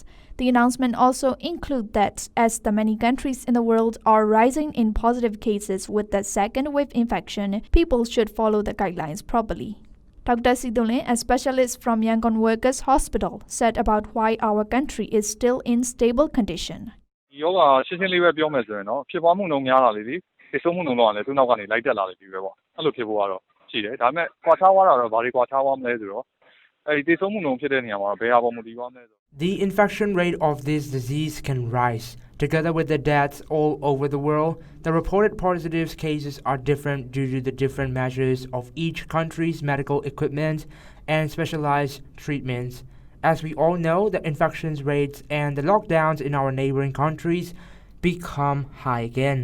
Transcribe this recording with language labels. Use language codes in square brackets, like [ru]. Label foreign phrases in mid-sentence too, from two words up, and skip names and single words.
[en] The announcement also includes that as the many countries in the world are rising in positive cases with the second wave infection, people should follow the guidelines properly. Dr. Sidolin, a specialist from Yangon Workers' Hospital, said about why our country is still in stable condition. [my] ယောဂရှင်းရှင်းလေးပဲပြောမယ်ဆိုရင်တော့ဖြစ်ပွားမှုနှုန်းများလာလေဒီသေဆုံးမှုနှုန်းတော့လည်းသူ့နောက်ကနေလိုက်တက်လာလေဒီပဲပေါ့အဲ့လိုဖြစ်ဖို့ကတော့ရှိတယ်ဒါပေမဲ့ကွာခြားသွားတာတော့ဘာတွေကွာခြားသွားမလဲဆိုတော့အဲ့ဒီသေဆုံးမှုနှုန်းဖြစ်တဲ့နေရာမှာဘယ်ဟာပေါ်မူတည်သွားမလဲဆို [en] The infection rate of this disease can rise. Together with the deaths all over the world, the reported positive cases are different due to the different measures of each country's medical equipment and specialized treatments. As we all know, the infection rates and the lockdowns in our neighboring countries become high again.